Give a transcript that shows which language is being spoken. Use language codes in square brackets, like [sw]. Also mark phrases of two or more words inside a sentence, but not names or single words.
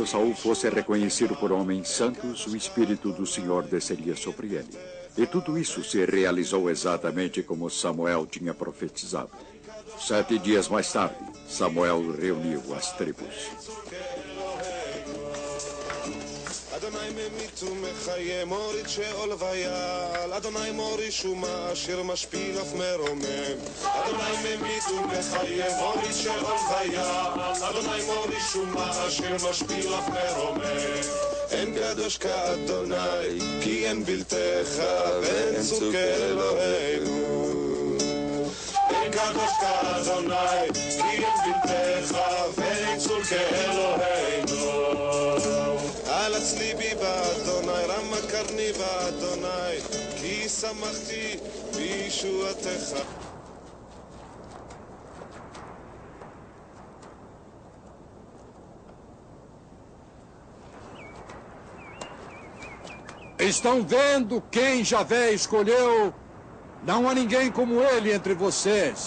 [pt] Saul fosse reconhecido por homens santos, o Espírito do Senhor desceria sobre ele. E tudo isso se realizou exatamente como Samuel tinha profetizado. 7 dias mais tarde, Samuel reuniu as tribos. [he] אדוני ממית ומחיה מוריד שאול ויעל אדוני מוריש ומעשיר משפיל אף מרומם אדוני ממית ומחיה מוריד שאול ויעל אדוני מוריש ומעשיר משפיל אף מרומם אין קדוש כאדוני כי אין בלתך ואין צור כאלוהינו אין קדוש כאדוני כי אין בלתך ואין צור כאלוהינו על הצליבי באדוני, רמה קרני באדוני, כי שמחתי בישועתך. [pt] Estão vendo quem Javé escolheu? Não há ninguém como ele entre vocês.